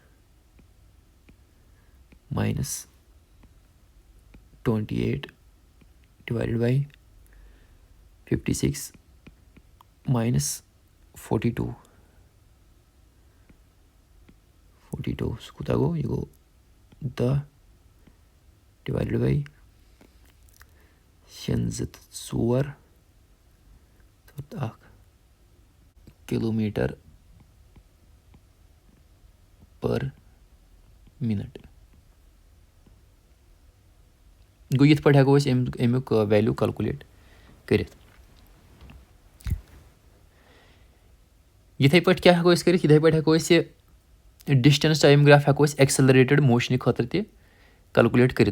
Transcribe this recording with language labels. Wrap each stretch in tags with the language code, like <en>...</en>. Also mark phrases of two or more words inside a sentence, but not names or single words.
<en>- 28 divided by 56 - 42</en> <ks>سُہ کوٗتاہ گوٚو یہِ گوٚو 10</ks> <en>divided by</en> <ks>6 2 تہٕ 4</ks> <en>kilometer per minute.</en> <ks>گوٚو یِتھ پٲٹھۍ ہٮ۪کو أسۍ امیُک ویلیوٗ کَلکُلیٹ کٔرِتھ. یِتھَے پٲٹھۍ کیٛاہ ہٮ۪کو أسۍ کٔرِتھ؟ یِتھَے پٲٹھۍ ہٮ۪کو أسۍ یہِ</ks> <en>distance time graph</en> <ks>ہٮ۪کو أسۍ</ks> <en>accelerated motion</en> <ks>خٲطرٕ تہِ کَلکُلیٹ کٔرِتھ.</ks>